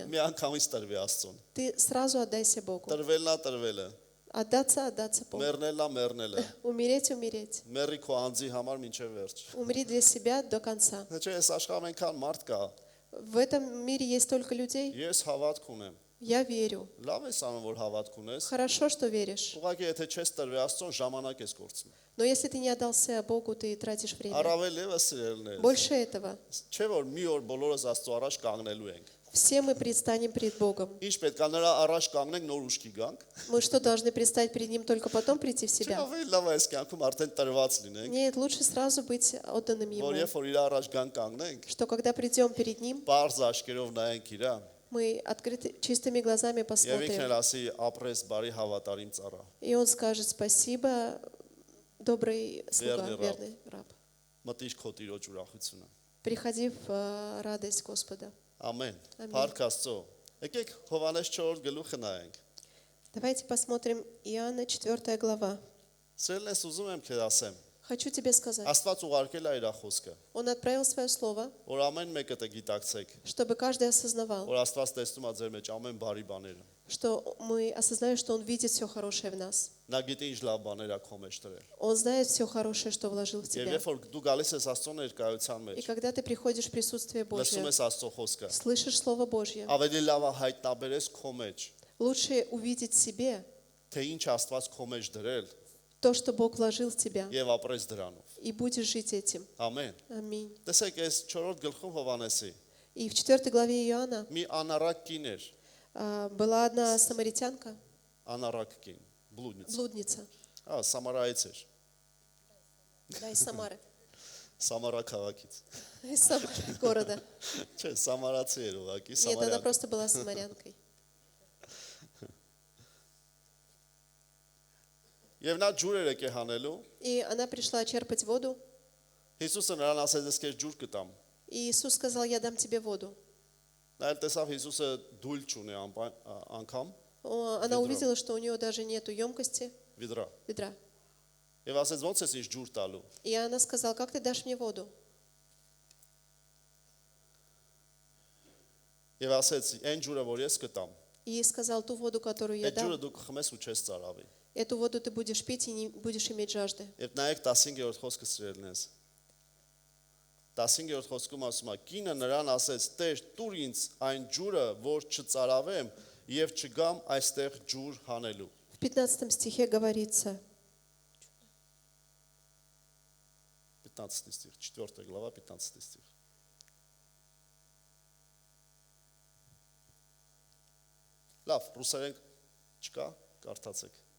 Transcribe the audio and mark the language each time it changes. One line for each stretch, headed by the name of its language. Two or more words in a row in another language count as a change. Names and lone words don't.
Armenian: Մի անգամից տրվի Աստծուն։
Russian: Ты сразу отдайся Богу.
Armenian: Տրվելն է տրվելը,
Russian: Отдаться Богу.
Armenian: մեռնելն է մեռնելը։
Russian: Умереть.
Armenian: Մեռի քո անձի համար մինչև վերջ։
Russian: Умри для себя до конца.
Armenian: Թե չէ, այս աշխարհում այնքան մարդ կա։
Russian: В этом мире есть столько людей.
Armenian: Ես հավատք ունեմ։
Russian: Я верю.
Armenian: Լավ ես անում, որ հավատք ունես։
Russian: Хорошо, что веришь.
Armenian: Ուղղակի եթե չես տրվի Աստծուն, ժամանակ ես կորցնում։
Russian: Но если ты не отдался Богу, ты тратишь время.
Armenian: Առավել եւս սիրելներ։
Russian: Больше этого.
Armenian: Չէ՞ որ մի օր բոլորս Աստծո առաջ կանգնելու ենք։
Russian: Все мы предстанем перед Богом.
Armenian: Ինչ պետք է նրա առաջ կանգնենք, нор ուշքի գանք։
Russian: Мы что, должны предстать перед Ним только потом прийти в
Armenian: Չէ՞
Russian: себя?
Armenian: ավելի լավ է այս կյանքում արդեն տրված լինենք,
Russian: Нет, лучше сразу быть отданным
Armenian: որ
Russian: Ему.
Armenian: երբ որ իր առաջ գանք կանգնենք,
Russian: Что когда придем перед Ним,
Armenian: բարձ աշկերով նայենք իրան,
Russian: мы чистыми глазами
Armenian: եւ ինքն
Russian: посмотрим.
Armenian: էլ ասի ապրես բարի հավատարիմ ծառա։
Russian: И Он скажет спасибо, добрый слуга, Верный раб. верный раб.
Armenian: Մտիր քո տիրոջ ուրախությունը։
Russian: Приходи в радость Господа.
Armenian: Ամեն։ Ամեն։ Փառք Աստծո։ Եկեք Հովանես 4 գլուխը նայենք։
Russian: Давайте посмотрим Иоанна 4 глава.
Armenian: Սիրելես ուզում եմ քեզ ասեմ,
Russian: Хочу тебе сказать,
Armenian: Աստված ուղարկել է իր խոսքը,
Russian: Он отправил свое слово,
Armenian: որ ամեն մեկը գիտակցեք,
Russian: чтобы каждый осознавал,
Armenian: որ Աստված տեսնում է ձեր մեջ ամեն բարի բաները։
Russian: что мы осознаем, что Он видит все хорошее в нас.
Armenian: Նա գիտի ինչ լավ բաներ է քո մեջ դրել։
Russian: Он знает все хорошее, что вложил в
Armenian: Եվ
Russian: тебя.
Armenian: երբ որ դու գալիս ես Աստծո ներկայության
Russian: И
Armenian: մեջ,
Russian: когда ты приходишь в присутствие
Armenian: լսում
Russian: Божье,
Armenian: ես Աստծո խոսքը,
Russian: слышишь Слово Божье,
Armenian: ավելի լավ է հայտնաբերես քո մեջ,
Russian: лучше увидеть в себе
Armenian: թե ինչ Աստված քո մեջ դրել
Russian: то, что Бог вложил в тебя,
Armenian: եւ ապրես դրանով։
Russian: и будешь жить этим.
Armenian: Ամեն։
Russian: Аминь.
Armenian: Տեսեք, այս 4-րդ գլխում Հովանեսի,
Russian: И в 4 главе Иоанна
Armenian: մի անառակ կին էր,
Russian: была одна самаритянка,
Armenian: անառակ կին, բլուդնից։
Russian: блудница,
Armenian: Սամարայից էր,
Russian: да, из Самары,
Armenian: Սամարա քաղաքից։
Russian: из Самары города.
Armenian: Չէ, սամարացի էր ուղղակի,
Russian: Нет, она
Armenian: Սամարյան։
Russian: просто была самарянкой.
Armenian: Եվ նա ջուր էր եկե հանելու,
Russian: И она пришла черпать воду,
Armenian: Հիսուսը նրան ասեց, ես քեզ ջուր կտամ։
Russian: и Иисус сказал, я дам тебе воду.
Armenian: Նա էլ տեսավ Հիսուսը դույլ չունի անգամ,
Russian: Она Ведро. увидела, что у нее даже нету емкости, վիդրա։ ведра.
Armenian: Եվ ասեց, ո՞նց ես ինձ ջուր տալու։
Russian: И она сказала, как ты дашь мне воду?
Armenian: Եվ ասեց, այն ջուրը, որ ես կտամ,
Russian: И сказал, ту воду, которую я
Armenian: այդ ջուրը
Russian: дам,
Armenian: դու կխմես ու չես ծարավի։
Russian: эту воду ты будешь пить и не будешь иметь жажды.
Armenian: Եվ նայեք 15-րդ խոսքը սիրելնես։ 15-րդ խոսքում ասում է, կինը նրան ասեց, Տեր, տուր ինձ այն ջուրը, որ չծարավեմ եւ չգամ այստեղ ջուր հանելու։
Russian: В 15 стихе говорится, 15 стих, 4 глава, 15 стих։
Armenian: Լավ, ռուսերեն չկա, կարդացեք։